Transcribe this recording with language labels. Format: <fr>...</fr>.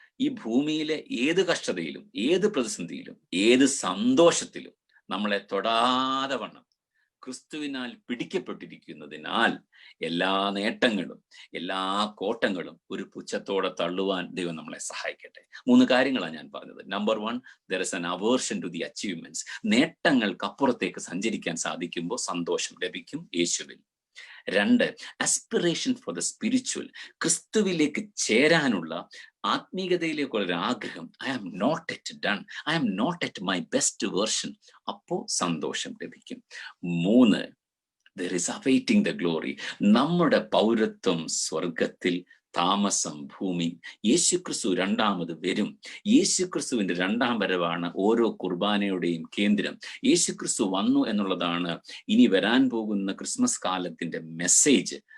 <ml>ഈ ഭൂമിയിലെ ഏത് കഷ്ടതയിലും, ഏത് പ്രതിസന്ധിയിലും, ഏത് സന്തോഷത്തിലും നമ്മളെ തൊടാതെ വണ്ണം ക്രിസ്തുവിനാൽ പിടിക്കപ്പെട്ടിരിക്കുന്നതിനാൽ എല്ലാ നേട്ടങ്ങളും, എല്ലാ കോട്ടങ്ങളും ഒരു പുച്ഛത്തോടെ തള്ളുവാൻ ദൈവം നമ്മളെ സഹായിക്കട്ടെ. 3 കാര്യങ്ങളാണ് ഞാൻ പറഞ്ഞത്.</ml> <en>Number 1, there is an aversion to the achievements.</en> <ml>നേട്ടങ്ങൾക്കപ്പുറത്തേക്ക് സഞ്ചരിക്കാൻ സാധിക്കുമ്പോൾ സന്തോഷം ലഭിക്കും യേശുവിൽ. 2,</ml> <en>aspiration for the spiritual.</en> <ml>ക്രിസ്തുവിലേക്ക് ചേരാനുള്ള, ആത്മീയതയിലേക്കുള്ള ഒരു ആഗ്രഹം.</ml> <en>I am not yet done, I am not yet my best version.</en> <ml>അപ്പോ സന്തോഷം ലഭിക്കും.</ml> <en>3, there is awaiting the glory.</en> <ml>നമ്മുടെ പൗരത്വം സ്വർഗത്തിൽ, താമസം ഭൂമി. യേശുക്രിസ്തു രണ്ടാമത് വരും. യേശുക്രിസ്തുവിന്റെ രണ്ടാം വരവാണ് ഓരോ കുർബാനയുടെയും കേന്ദ്രം. യേശുക്രിസ്തു വന്നു എന്നുള്ളതാണ് ഇനി വരാൻ പോകുന്ന ക്രിസ്മസ് കാലത്തിന്റെ മെസ്സേജ്.</ml>